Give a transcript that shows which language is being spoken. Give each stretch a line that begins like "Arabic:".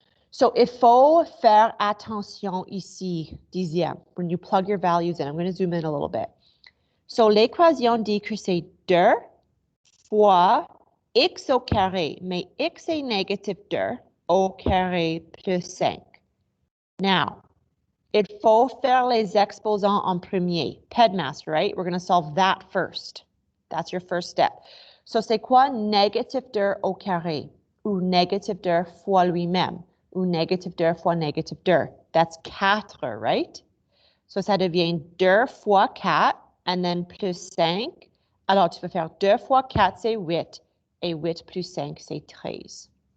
English: So,
French: il faut faire attention ici, dixième,
English: when you plug your values in. I'm going to zoom in a little bit.
French: So, l'équation dit que c'est 2 fois x au carré, mais x est négatif 2 au carré plus 5. Now, il faut faire les exposants en premier.
English: Pedmaster, right? We're going to solve that first. That's your first step.
French: So, c'est quoi négatif 2 au carré? Ou négatif 2 fois lui-même? Ou négatif 2 fois négatif 2?
English: That's 4, right?
French: So, ça devient 2 fois 4,
English: and then
French: plus 5. Alors, tu peux faire 2 fois 4, c'est 8. Et 8 plus 5, c'est 13.